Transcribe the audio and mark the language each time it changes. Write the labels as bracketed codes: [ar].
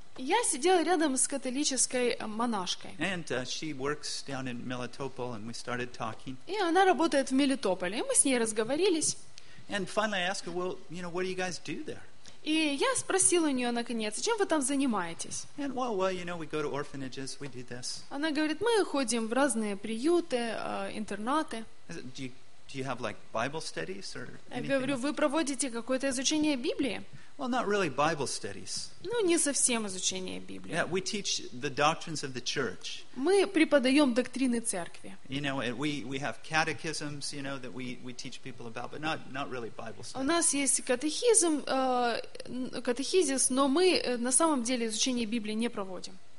[ru] Я сидел рядом с католической монашкой. [en] And she works down in Мелитополь, and we started talking. [ru] И она работает в Мелитополе, и мы с ней разговорились. [en] And finally, I asked her, "Well, you know, what do you guys do there?" [ru] И я спросил у нее наконец, чем вы там занимаетесь? [en] And, well, you know, we go to orphanages, we do this. [ru] Она говорит, мы ходим в разные приюты, интернаты. [en] Do you Do you have like Bible studies or anything? [ru] Я говорю, вы проводите какое-то изучение Библии? [en] Well, not really Bible studies. [ru] Ну, не совсем изучение Библии. [en] Yeah, we teach the doctrines of the church. [ru] Мы преподаем доктрины церкви. [en] You know, we have catechisms, you know, that we teach people about, but not really Bible studies. [ru] У нас есть катехизм, катехизис, но мы на самом деле изучение Библии не проводим.